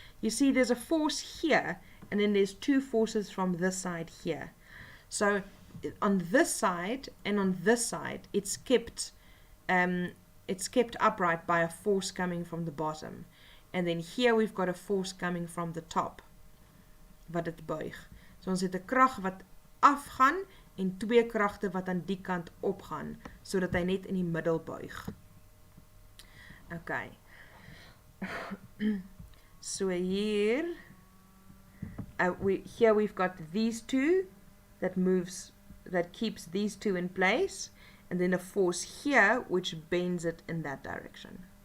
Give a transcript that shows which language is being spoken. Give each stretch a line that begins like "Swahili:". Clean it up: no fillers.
English: You see there's a force here, and then there's two forces from this side here. So on this side and on this side, it's kept upright by a force coming from the bottom. And then here we've got a force coming from the top,
Afrikaans: wat dit buig. So ons het 'n krag wat afgaan en twee kragte wat aan die kant opgaan, sodat hy net in die middel buig.
English: Okay. So here we've got these two that keeps these two in place, and then a force here which bends it in that direction.